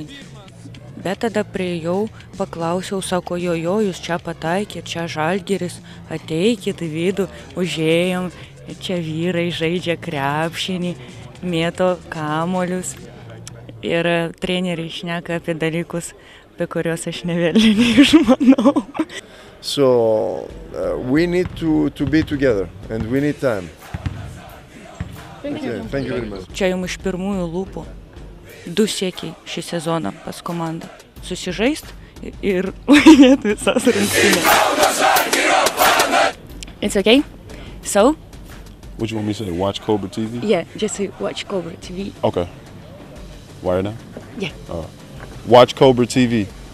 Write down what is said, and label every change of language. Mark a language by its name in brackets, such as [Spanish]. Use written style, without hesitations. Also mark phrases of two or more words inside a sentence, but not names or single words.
[Lithuanian] Bet tada priėjau, paklausiau, sako, jo, jūs čia pataikė, čia Žalgiris, ateikit į vidų, užėjom, čia vyrai žaidžia krepšinį, mėto kamuolius ir treneriai šneka apie dalykus, apie kuriuos aš nevelniai išmanau. [English] So we need to be together and we need time. Thank you very much. [Lithuanian] Čia jums iš pirmųjų lūpų 2 siekiai šį sezoną pas komandą. Susižaist ir laimėti visas rungtynes. [English] It's okay? So? What you want me to say? Watch Cobra TV? Yeah, just say watch Cobra TV. Okay. Wire now? Yeah. Watch Cobra TV.